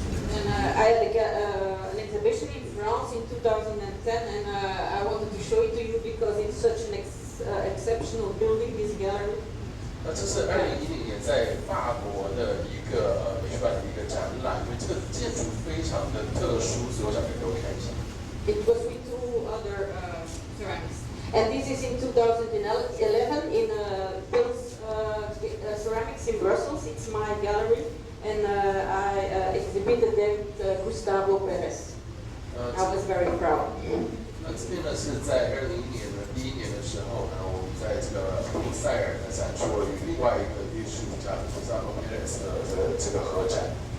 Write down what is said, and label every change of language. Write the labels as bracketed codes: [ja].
[en] And I had an exhibition in France in 2010, and I wanted to show it to you because it's such an exceptional building, this gallery. [zh] 那这是2010年在法国的一个美术馆的一个展览，因为这个建筑非常的特殊，所以我想给各位看一下。 [en] It was with 2 other ceramics. And this is in 2011 in Pils Ceramics in Brussels. It's my gallery. And I exhibited there with Gustavo Perez. I was very proud. [zh] 那这边呢是在2011年的时候呢，我们在这个布塞尔呢展出了与另外一个艺术家 Gustavo Perez 的这个合展。